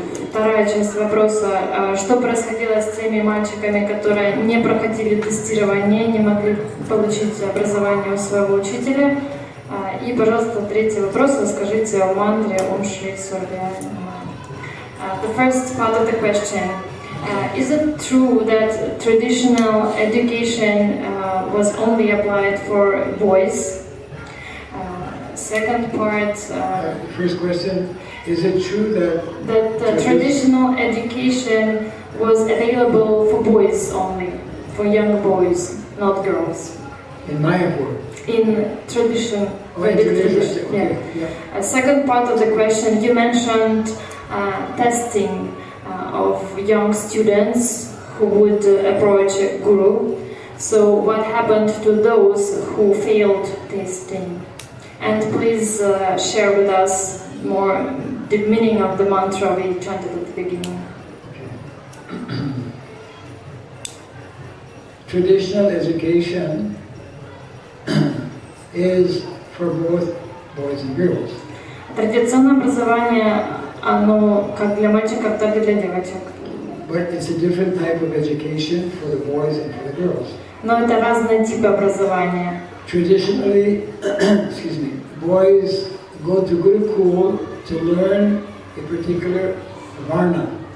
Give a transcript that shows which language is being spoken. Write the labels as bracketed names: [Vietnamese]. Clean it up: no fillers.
[Russian] Вторая часть вопроса. Что происходило с теми мальчиками, которые не проходили тестирование, не могли получить образование у своего учителя? И, пожалуйста, третий вопрос. Расскажите о мантре Ом Шри Сурабхяя Намаха. [English] The first part of the question. Is it true that traditional education was only applied for boys? Second part. First question: is it true that traditional education was available for boys only, for young boys, not girls? In Mayapur. In tradition. Tradition. Yeah. Yeah. Second part of the question, you mentioned testing of young students who would approach a guru. So what happened to those who failed testing? And please share with us more the meaning of the mantra we chanted at the beginning. Traditional education is for both boys and girls. [Russian] Традиционное образование, оно как для мальчиков, так и для девочек. [English] But it's a different type of education for the boys and for the girls. [Russian] Но это разные типы образования. [English] Traditionally, excuse me, boys go to Gurukul to learn a particular varna.